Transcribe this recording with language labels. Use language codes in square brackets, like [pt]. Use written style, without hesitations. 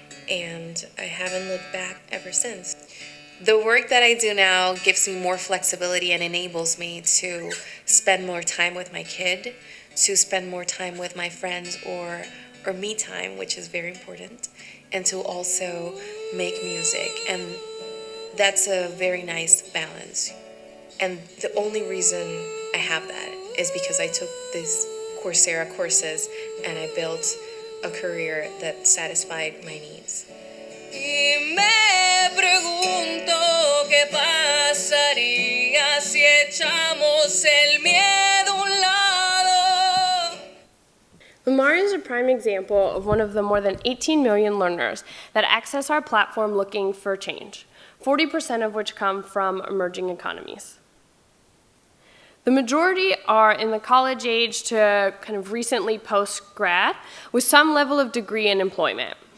[en] And I haven't looked back ever since. The work that I do now gives me more flexibility and enables me to spend more time with my kid, to spend more time with my friends or me time, which is very important, and to also make music. And that's a very nice balance. And the only reason I have that is because I took these Coursera courses and I built a career that satisfied my needs. [es] Y me pregunto qué pasaría si echamos el miedo a un lado. [en] Lamari is a prime example of one of the more than 18 million learners that access our platform looking for change, 40% of which come from emerging economies. The majority are in the college age to kind of recently post-grad with some level of degree in employment.